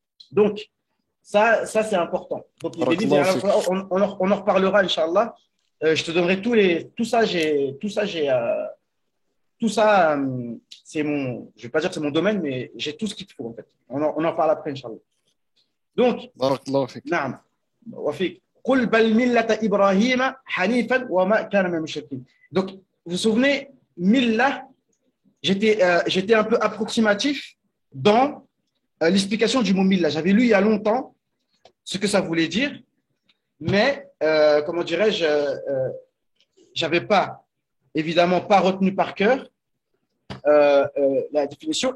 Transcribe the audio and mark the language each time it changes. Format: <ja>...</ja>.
<fr>Donc, ça c'est important. Donc, on en reparlera, Inch'Allah. Je te donnerai tout ça, c'est mon, je vais pas dire que c'est mon domaine, mais j'ai tout ce qu'il te faut, en fait. On en parle après, Inch'Allah.</fr> <ar>Donc, naam, wafik. قل بل ملة إبراهيم حنيفا وما كان من المشركين.</ar> <fr>Donc, vous vous souvenez, Millah, j'étais un peu approximatif dans l'explication du mot Millah. J'avais lu il y a longtemps ce que ça voulait dire, mais comment dirais-je, j'avais évidemment pas retenu par cœur la définition.</fr>